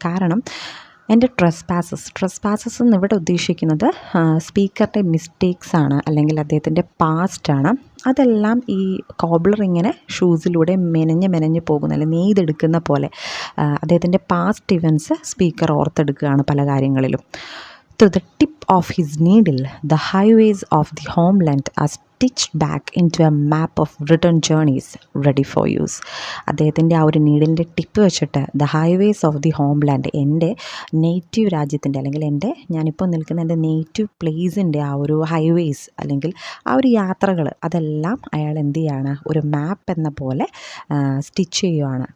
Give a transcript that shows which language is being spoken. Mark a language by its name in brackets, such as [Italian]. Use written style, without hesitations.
[Malayalam] കാരണം എൻ്റെ ട്രെസ്പാസസ് എന്ന് ഇവിടെ ഉദ്ദേശിക്കുന്നത് സ്പീക്കറുടെ മിസ്റ്റേക്സാണ്, അല്ലെങ്കിൽ അദ്ദേഹത്തിൻ്റെ പാസ്റ്റാണ്. അതെല്ലാം ഈ കോബ്ലർ ഇങ്ങനെ ഷൂസിലൂടെ മെനഞ്ഞ് പോകുന്ന അല്ലെങ്കിൽ നെയ്തെടുക്കുന്ന പോലെ അദ്ദേഹത്തിൻ്റെ പാസ്റ്റ് ഇവൻറ്റ്സ് സ്പീക്കർ ഓർത്തെടുക്കുകയാണ് പല കാര്യങ്ങളിലും. [English] Through the tip of his needle, the highways of the homeland are stitched back into a map of return journeys ready for use. [Malayalam] അദ്ദേഹത്തിൻ്റെ ആ ഒരു നീഡിലിൻ്റെ ടിപ്പ് വെച്ചിട്ട് [English] the highways of the homeland, [Malayalam] എൻ്റെ native രാജ്യത്തിൻ്റെ അല്ലെങ്കിൽ ഞാനിപ്പോൾ നിൽക്കുന്ന എൻ്റെ നേറ്റീവ് പ്ലേസിൻ്റെ ആ ഒരു ഹൈവേസ് അല്ലെങ്കിൽ ആ ഒരു യാത്രകൾ അതെല്ലാം അയാൾ എന്ത് ചെയ്യാണ്, ഒരു മാപ്പ് എന്ന പോലെ സ്റ്റിച്ച് ചെയ്യുകയാണ്.